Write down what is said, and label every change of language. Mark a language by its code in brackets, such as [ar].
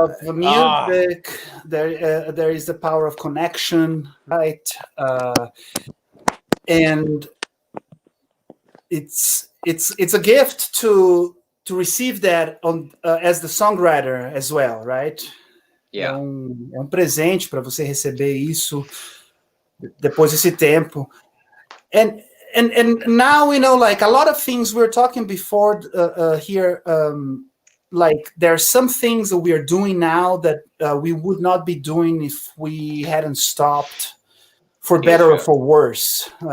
[en] of music. There is the power of connection, right? And it's a gift to receive that on as the songwriter as well, right? Yeah. [pt] É um presente para você receber isso depois desse tempo. [en] And now we know, like, a lot of things we were talking before here. Like, there are some things that we are doing now that we would not be doing if we hadn't stopped, for better or for worse.